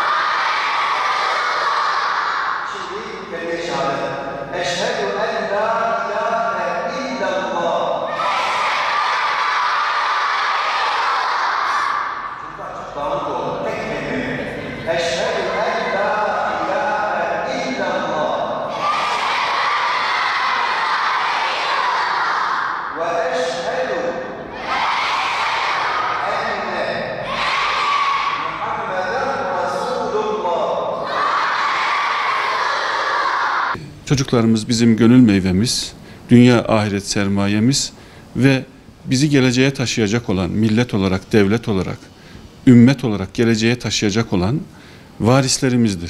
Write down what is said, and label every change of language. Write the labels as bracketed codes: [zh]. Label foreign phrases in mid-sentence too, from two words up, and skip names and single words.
[tr] Şimdi kelime-i şehadet. [ar] أشهد أن لا إله إلا الله. [tr] Çünkü açık dağınık oldu. Tek kelime. [ar] أشهد أن لا إله إلا الله. وأشهد أن محمدًا رسول الله. [tr] Çocuklarımız bizim gönül meyvemiz, dünya ahiret sermayemiz ve bizi geleceğe taşıyacak olan, millet olarak, devlet olarak, ümmet olarak geleceğe taşıyacak olan varislerimizdir.